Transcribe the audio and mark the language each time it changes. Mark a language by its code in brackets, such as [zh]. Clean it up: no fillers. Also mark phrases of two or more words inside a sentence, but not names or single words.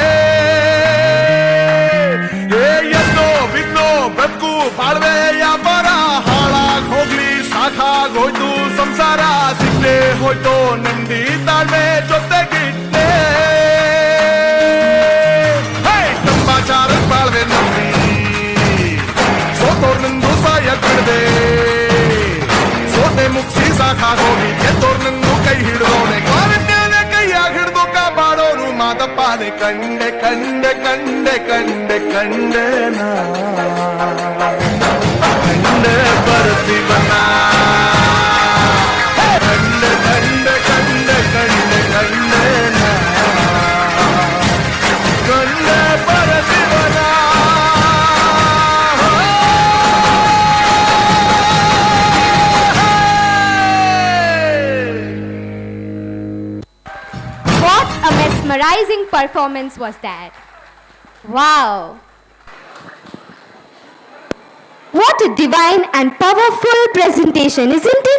[kn] ಏನೋ ಬಿನ್ನೋ ಬದುಕು ಬಾಳ್ವೆ ವ್ಯಾಪಾರ ಹಾಳಾಗ್ ಹೋಗ್ಲಿ ಸಾಕಾಗೋಯ್ತು ಸಂಸಾರ ಸಿಗ್ಲೇ ಹೋಯ್ತು ನೆಮ್ಮದಿ ತಾಳ್ಮೆ ಜೊತೆಗಿಟ್ಟೆ ಕಂಬಾಚಾರ ಬಾಳ್ವೆ ನಂಬಿ ಸೋತೋರ್ನಿಂದು ಸಾಯ ಬಿಡದೆ ಸೋತೆ ಮುಗಿಸಿ ಸಾಕಾಗೋಗಿ ಗೆದ್ದೋರ್ನನ್ನು ಕೈ ಹಿಡಿದೋನೆ ಕಾರಣ್ಯನೇ ಕೈಯಾಗಿ ಹಿಡಿದು ಕಾಪಾಡೋನು ಮಾದಪ್ಪನೆ ಕಂಡೆ ಕಂಡೆ ಕಂಡೆ ಕಂಡೆ ಕಂಡೆನಾ ಕಂಡೆ ಬರ್ತೀವನ್ನ ಕಂಡೆ ಕಂಡೆ ಕಂಡೆ ಕಂಡೆ ಕಂಡೆನಾ ಕಂಡೆ ಬರ್ತೀವನ್ನ [en] What a mesmerizing performance was that! Wow! What a divine and powerful presentation, isn't it?